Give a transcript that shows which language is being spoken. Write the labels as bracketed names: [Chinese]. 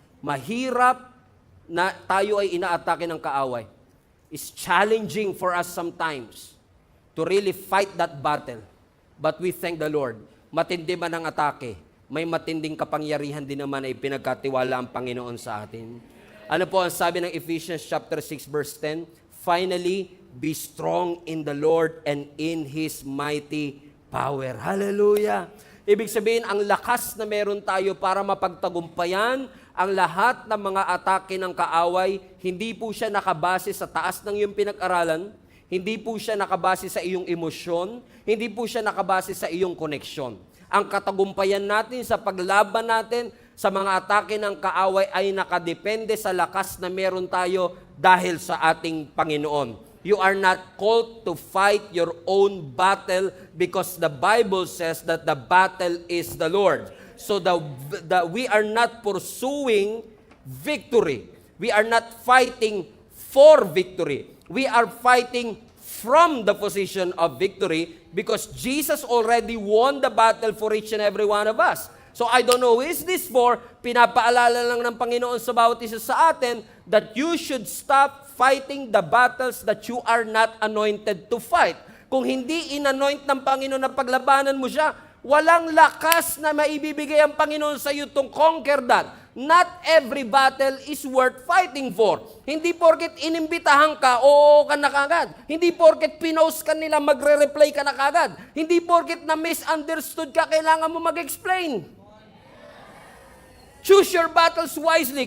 [Filipino] Mahirap na tayo ay inaatake ng kaaway. [English] It's challenging for us sometimes to really fight that battle. But we thank the Lord. [Filipino] Matindi man ang atake, may matinding kapangyarihan din naman ay pinagkatiwala ang Panginoon sa atin. Ano po ang sabi ng Ephesians chapter 6 verse 10? [English] Finally, be strong in the Lord and in His mighty power. Hallelujah! [Filipino] Ibig sabihin, ang lakas na meron tayo para mapagtagumpayan ang lahat ng mga atake ng kaaway, hindi po siya nakabase sa taas ng iyong pinag-aralan, hindi po siya nakabase sa iyong emosyon, hindi po siya nakabase sa iyong koneksyon. Ang katagumpayan natin sa paglaban natin sa mga atake ng kaaway ay nakadepende sa lakas na meron tayo dahil sa ating Panginoon. [English] You are not called to fight your own battle because the Bible says that the battle is the Lord. So we are not pursuing victory. We are not fighting for victory. We are fighting from the position of victory because Jesus already won the battle for each and every one of us. So I don't know who is this for. [Filipino] Pinapaalala lang ng Panginoon sa bawat isa sa atin [English] that you should stop fighting the battles that you are not anointed to fight. [Filipino] Kung hindi inanoint ng Panginoon na paglabanan mo siya, walang lakas na maibibigay ang Panginoon sa iyo [English] to conquer that. Not every battle is worth fighting for. [Filipino] Hindi porket inimbitahan ka, oo ka na kagad. Hindi porket pinost ka nila, magre-reply ka na kagad. Hindi porket na misunderstood ka, kailangan mo mag-explain. [English] Choose your battles wisely.